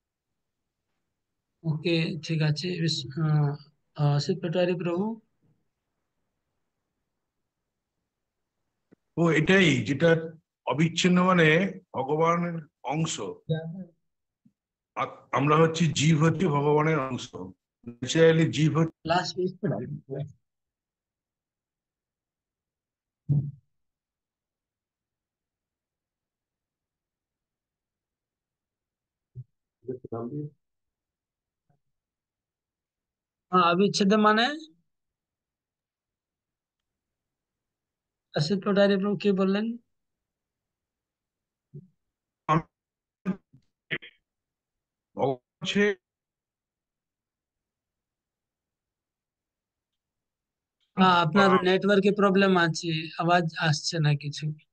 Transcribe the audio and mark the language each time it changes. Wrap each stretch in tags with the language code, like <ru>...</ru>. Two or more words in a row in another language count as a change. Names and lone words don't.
<bn>ওকে, ঠিক আছে। শিব পাটোয়ারি প্রভু। ও এটাই যেটা অবিচ্ছিন্ন মানে ভগবানের অংশ। আমরা হচ্ছি জীব, হচ্ছে ভগবানের অংশ। ন্যাচারালি জীব হচ্ছে লাস্ট অবিচ্ছেদ মানে অসিত পটারী প্রভু কী বলেন? ভগবান হচ্ছে আপনার নেটওয়ার্কে প্রবলেম আছে, আওয়াজ আসছে না কিছু।</bn>